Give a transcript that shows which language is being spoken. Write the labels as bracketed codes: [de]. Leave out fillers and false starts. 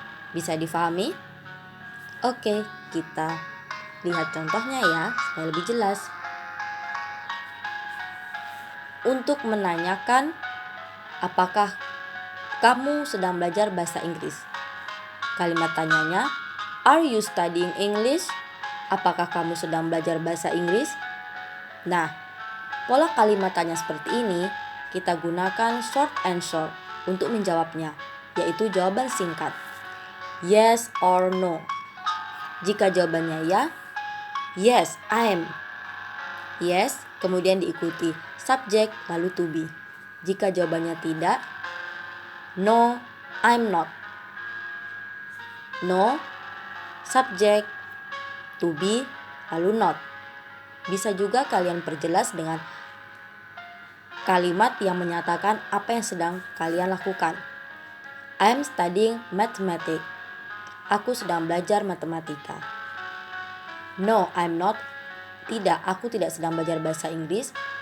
[id] Bisa difahami? Oke, kita lihat contohnya ya, supaya lebih jelas. Untuk menanyakan apakah kamu sedang belajar bahasa Inggris. Kalimat tanyanya, [en] are you studying English? [id] Apakah kamu sedang belajar bahasa Inggris? Nah, pola kalimat tanya seperti ini kita gunakan [en] short answer [id] untuk menjawabnya, yaitu jawaban singkat. [en] Yes or no. [id] Jika jawabannya ya, [en] yes, I am. [id] Yes, kemudian diikuti subjek lalu to be. Jika jawabannya tidak, [en] no, I'm not. No, subjek, to be, lalu not. [id] Bisa juga kalian perjelas dengan kalimat yang menyatakan apa yang sedang kalian lakukan. [en] I'm studying mathematics. [id] Aku sedang belajar matematika. [en] No, I'm not. [id] Tidak, aku tidak sedang belajar bahasa Inggris.